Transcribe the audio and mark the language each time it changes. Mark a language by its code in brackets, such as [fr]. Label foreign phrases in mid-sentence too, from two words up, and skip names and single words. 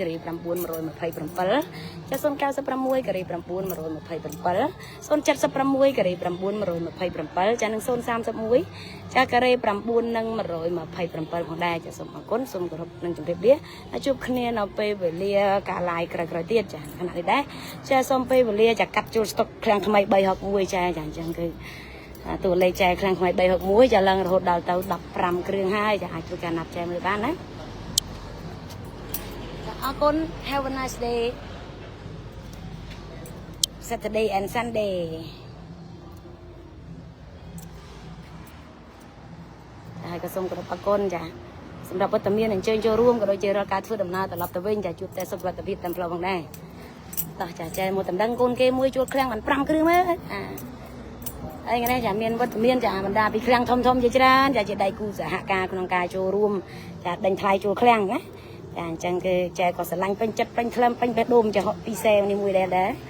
[km] រី9 127ចា096ការី9 127 076ការី9 127ចានិង031ចាការី9និង127ផងដែរចាសូមអរគុណសូមគោរពនិងជម្រាបលាជួបគ្នានៅពេលវេលាការ live ក្រោយៗទៀតចាខណៈនេះដែរចាសូមពេលវេលាចាកាត់ចូលស្តុកឃ្លាំងថ្មី361ចាអញ្ចឹងគឺតួលេខចែកឃ្លាំងថ្មី361ចាឡើងរហូតដល់ទៅ15គ្រឿងហើយចាអាចជួយការណាត់ចែកមើលបានណា អរគុណ [en] Have a nice day Saturday and Sunday [km] ហើយក៏សូមគោរពអរគុណចាសម្រាប់វត្តមានអញ្ជើញចូលរួមក៏ដូច ជារាល់ការធ្វើដំណើរត្រឡប់ទៅវិញចាជួបតែសុខភាពតាមផ្លូវផងដែរតោះចាចែកមកតំណែងកូនគេមួយជួលឃ្លាំងបាន5គ្រឿងមើលអីហ្នឹងចាមានវត្តមានចាបណ្ដាពីឃ្លាំងធំជាច្រើនចាជាដៃគូសហការក្នុងការចូលរួមចាដេញថ្លៃជួលឃ្លាំងណាចាអញ្ចឹងគឺចែក៏ស្រឡាញ់ពេញចិត្តពេញក្លឹមពេញបេះដូងចាហក់ពីសែនេះមួយដែរចា